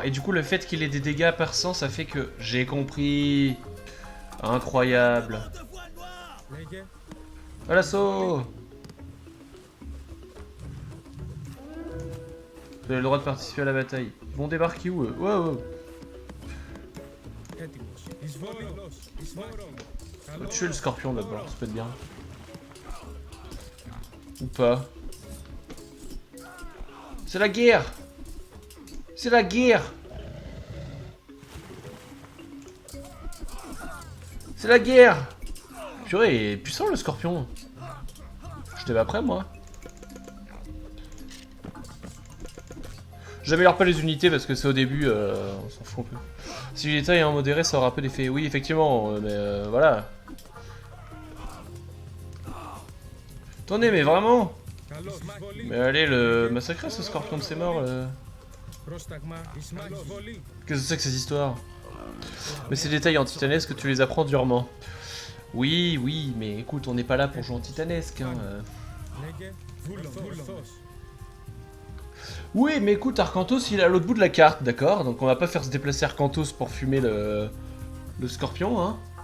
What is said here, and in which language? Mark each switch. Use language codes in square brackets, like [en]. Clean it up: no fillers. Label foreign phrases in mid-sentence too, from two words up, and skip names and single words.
[fr] Et du coup, le fait qu'il ait des dégâts perçants, ça fait que... J'ai compris. Incroyable. De voiles noirs. [el] Λέγε. [fr] À l'assaut! Vous avez le droit de participer à la bataille. Ils vont débarquer où eux? Wow! [el] Έτοιμος. Εισβολή. Εισβόλη. [fr] On va tuer le scorpion là-dedans, ça peut être bien. Ou pas. C'est la guerre! C'est la guerre! C'est la guerre! Purée, il est puissant le scorpion. J'étais pas prêt moi. J'améliore pas les unités parce que c'est au début, on s'en fout un peu. Si l'état est en modéré, ça aura peu d'effet. Oui, effectivement, mais voilà. Attendez, mais vraiment? [el] Καλώς. Εισβολή. [fr] Mais allez, le massacrer ce scorpion de ses morts. [el] Πρόσταγμα. Εισβολή. [fr] Qu'est-ce que c'est que ces histoires? Mais ces détails en titanesque, tu les apprends durement. Oui, oui, mais écoute, on n'est pas là pour jouer en titanesque. Hein. [el] Λέγε Βούλος. [fr] Oui, mais écoute, Arcantos, il est à l'autre bout de la carte, d'accord? Donc on va pas faire se déplacer Arcantos pour fumer le scorpion, hein.